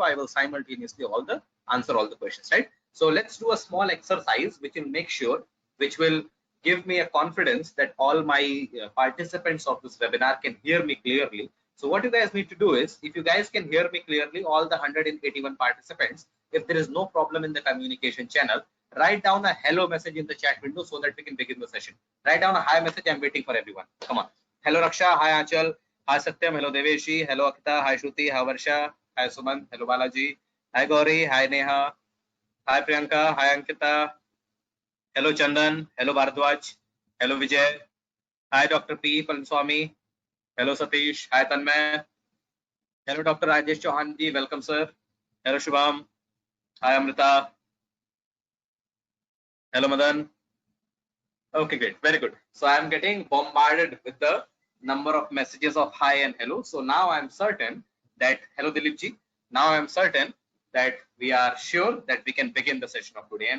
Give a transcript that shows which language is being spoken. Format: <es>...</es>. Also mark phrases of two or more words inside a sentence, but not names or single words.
<en>I will simultaneously answer all the questions, right? So let's do a small exercise which will give me a confidence that all my participants of this webinar can hear me clearly. So what you guys need to do is, if you guys can hear me clearly, all the 181 participants, if there is no problem in the communication channel, write down a hello message in the chat window so that we can begin the session. Write down a hi message. I'm waiting for everyone. Come on. Hello Raksha, hi Achal, hi Satyam, hello Deveshi, hello Akita, hi Shruti, hi Varsha, hi Suman, hello Balaji, hi Gauri, hi Neha, hi Priyanka, hi Ankita, hello Chandan, hello Bharadwaj, hello Vijay, hi Dr. P. Palaniswamy, hello Satish, hi Tanmay, hello Dr. Rajesh Chauhan ji, welcome sir, hello Shubham, hi Amrita, hello Madan, Okay, great. Very good. So I'm getting bombarded with the number of messages of hi and hello. So now I'm certain that, hello Dilip ji, now I'm certain that we are sure that we can begin the session of today.</en>